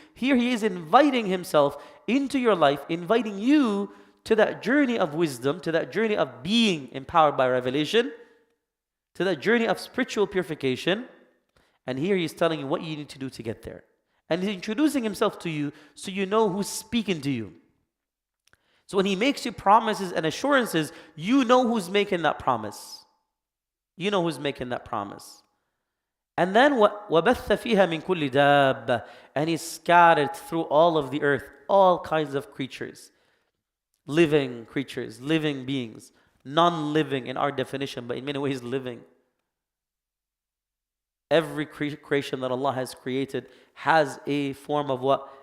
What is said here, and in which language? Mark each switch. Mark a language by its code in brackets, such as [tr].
[en] Here He is inviting Himself into your life, inviting you to that journey of wisdom, to that journey of being empowered by revelation, to that journey of spiritual purification. And here He's telling you what you need to do to get there. And He's introducing Himself to you so you know who's speaking to you. So when He makes you promises and assurances, you know who's making that promise. You know who's making that promise. And then [ar] وَبَثَّ فِيهَا مِن كُلِّ دَابَّةٍ. [en] And He scattered through all of the earth, all kinds of creatures. Living creatures, living beings, non-living in our definition, but in many ways living. Every creation that Allah has created has a form of what?